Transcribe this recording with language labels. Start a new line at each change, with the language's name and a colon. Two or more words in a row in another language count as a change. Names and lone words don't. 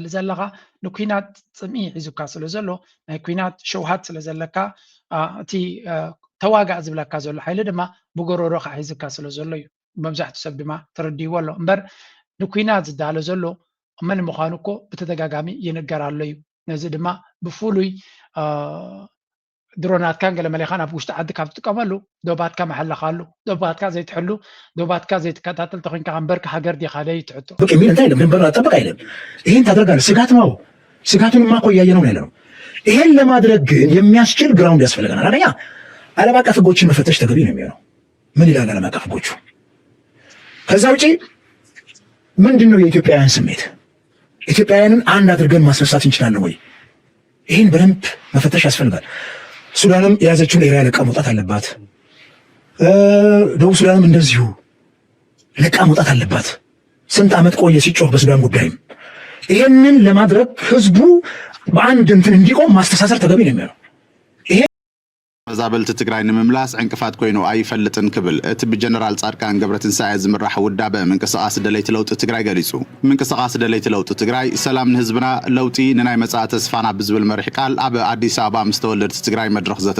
Tigrinya: ዘለካ ንኩናት ፅምኢ ሒዙካ ስለ ዘሎ ናይ ኩናት ሸውሃት ስለ ዘለካ እቲ ተዋጋእ ዝብለካ ዘሎ ሓይሊ ድማ ብጎረሮ ከዓ ሒዝካ ስለ ዘሎ እዩ መብዛሕትኡ ሰብ ድማ ተረዲይዎ ኣሎ እምበር ንኩናት ዝዳሎ ዘሎ መን ምዃኑ እኮ ብተደጋጋሚ ይንገር ኣሎ እዩ ነዚ ድማ ብፍሉይ ድሮናትካን ገለ መለኻ ናብ ውሽጢ ዓዲ ካብ ትጥቀመሉ ዶባትካ መሐለኻሉ ዶባትካ ዘይትሕሉ ዶባትካ ዘይትከታተል ተኮንካ እምበር ሃገር ዲኻ ደይ ትሕቶ
Amharic: የሚል እንታይ የለም ድንበር ጠበቅ አይለም ይሄን ታደርጋለህ ስጋት ነው ስጋቱንማ እኮ እያየነው ነው ያለነው ይሄን ለማድረግ ግን የሚያስችል ግራውንድ ያስፈልገናል አንደኛ ዓለም አቀፍ ህጎችን መፈተሽ ተገቢ ነው የሚሆነው ምን ይላል ዓለም አቀፍ ህጎቹ ከዛ ውጪ ምንድነው የኢትዮጵያውያን ስሜት ኢትዮጵያውያንን አንድ አድርገን ማስነሳት እንችላለን ወይ ይሄን በደንብ መፈተሽ ያስፈልጋል ሱዳንም የያዘችውን ኤሪያ ለቃ መውጣት አለባት ደቡብ ሱዳንም እንደዚሁ ለቃ መውጣት አለባት ስንት ዓመት ቆየ ሲጮህ በሱዳን ጉዳይም ይሄንን ለማድረግ ህዝቡ በአንድ እንትን እንዲቆም ማስተሳሰር ተገቢ ነው የሚሆነው
Tigrinya: መዛበልቲ ትግራይ ንምምላስ ዕንቅፋት ኮይኑ ኣይፈልጥን ክብል እቲ ብጀነራል ጻድቃን ገብረትንሳኤ ዝምራሕ ውዳበ ምንቅስቃስ ደለይቲ ለውጢ ትግራይ ገሊጹ ምንቅስቃስ ደለይቲ ለውጢ ትግራይ ሰላም ንህዝብና ለውጢ ንናይ መጻኢ ተስፋና ብዝብል መሪሕ ቃል ኣብ ኣዲስ ኣበባ ምስ ተወለድቲ ትግራይ መድረኽ ዘተ